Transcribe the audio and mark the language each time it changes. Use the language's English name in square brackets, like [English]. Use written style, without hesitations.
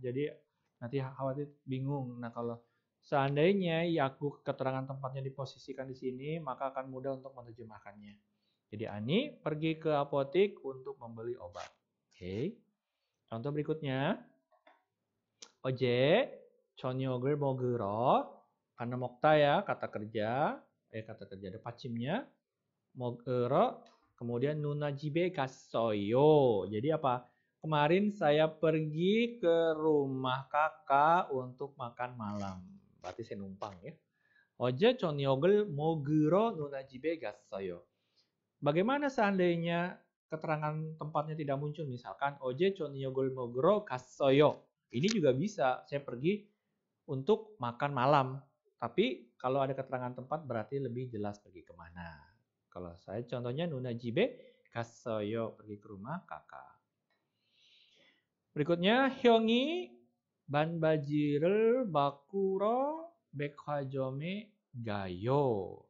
[Indonesian] Jadi nanti khawatir bingung. Nah, kalau seandainya yakguk keterangan tempatnya diposisikan di sini, maka akan mudah untuk menerjemahkannya. Jadi Ani pergi ke apotik untuk membeli obat. Oke. Contoh berikutnya. [Korean] Oje 저녁을 먹으러. [Indonesian] Karena mokta ya, kata kerja ada pacimnya. [Korean] 먹으러, kemudian 누나 집에 갔어요. [Indonesian] Jadi apa? Kemarin saya pergi ke rumah kakak untuk makan malam. Berarti saya numpang ya. [Korean] 어제 저녁을 먹으러 누나 집에 갔어요. [Indonesian] Bagaimana seandainya keterangan tempatnya tidak muncul? Misalkan [Korean] 어제 저녁을 먹으러 갔어요. [Indonesian] Ini juga bisa. Saya pergi untuk makan malam. Tapi kalau ada keterangan tempat berarti lebih jelas pergi kemana. Kalau saya contohnya [Korean] 누나 집에 갔어요. [Indonesian] Pergi ke rumah kakak. [Korean] Berikutnya 형이 반바지를 바꾸러 백화점에 가요.